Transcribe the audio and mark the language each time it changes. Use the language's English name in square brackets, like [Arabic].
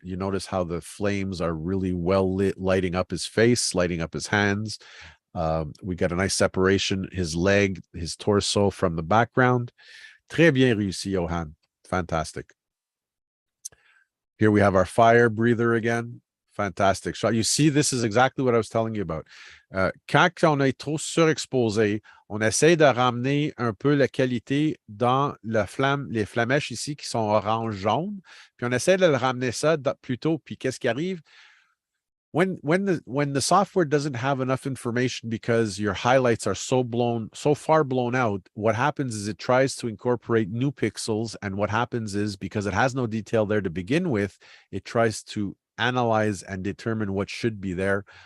[English] You notice how the flames are really well lit, lighting up his face, lighting up his hands. We got a nice separation, his leg, his torso from the background. [French] Très bien réussi, [English] Johan. Fantastic. Here we have our fire breather again. Fantastic shot. You see, this is exactly what I was telling you about. [French] Quand on est trop surexposé, on essaie de ramener un peu la qualité dans les flamèches ici qui sont orange-jaune, puis on essaie de le ramener ça plus tôt, puis qu'est-ce qui arrive? [English] When the software doesn't have enough information because your highlights are so far blown out, what happens is it tries to incorporate new pixels, and what happens is, because it has no detail there to begin with, it tries to analyze and determine what should be there